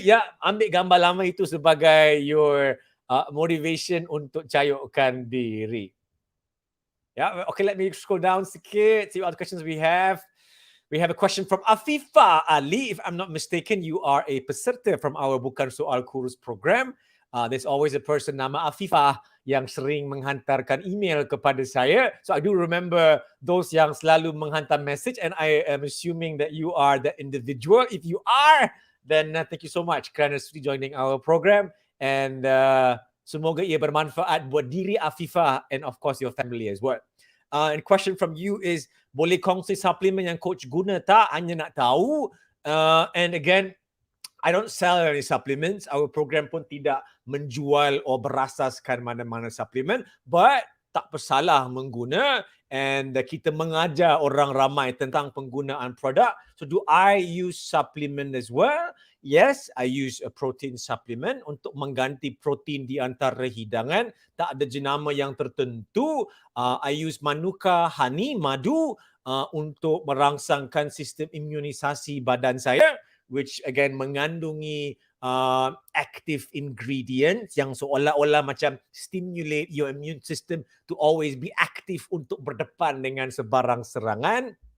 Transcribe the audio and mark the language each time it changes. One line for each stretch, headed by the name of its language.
Malay: Ya, ambil gambar lama itu sebagai your motivation untuk cayukkan diri.
English: Yeah, okay, let me scroll down sikit, see what other questions we have. We have a question from Afifa Ali. If I'm not mistaken, you are a peserta from our Bukan Soal Kurus program. There's always a person
Malay: nama Afifa yang sering menghantarkan email kepada saya.
English: So I do remember those
Malay: yang selalu menghantar message,
English: and I am assuming that you are the individual. If you are, then thank you so much
Malay: kerana sudi
English: joining our program, and
Malay: semoga ia bermanfaat buat diri
English: Afifa and of course your family as well. And question from you is,
Malay: boleh kongsi suplemen yang coach guna tak? Hanya nak tahu.
English: And again, I don't sell any supplements.
Malay: Our program pun tidak menjual atau berasaskan mana-mana suplemen. But tak bersalah mengguna. And kita mengajar orang ramai tentang penggunaan produk.
English: So do I use supplement as well? Yes, I use a protein supplement
Malay: untuk mengganti protein di antara hidangan. Tak ada jenama yang tertentu.
English: I use manuka honey,
Malay: madu, untuk merangsangkan sistem imunisasi badan saya, which again mengandungi active ingredients yang seolah-olah macam
English: stimulate your immune system to always be active
Malay: untuk berdepan dengan sebarang serangan.